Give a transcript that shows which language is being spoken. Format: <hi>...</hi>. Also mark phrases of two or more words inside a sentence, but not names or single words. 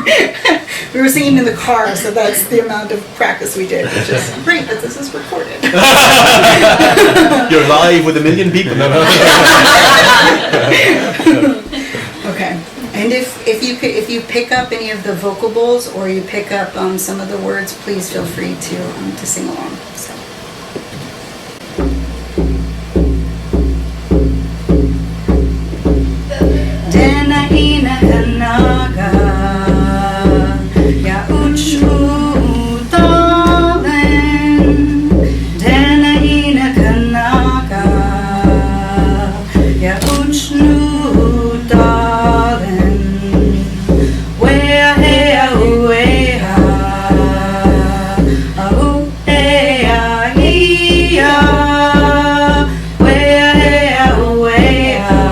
<en>We were singing in the car, so that's the amount of practice we did, which is great that this is recorded. You're live with 1 million people. Okay, and if you pick up any of the vocal bowls or you pick up some of the words, please feel free to sing along. So. Dena ina kanaga ya uchudalen. Dena ina kanaga ya uchudalen. Wea hea uea au ea ia. Wea hea uea.</en>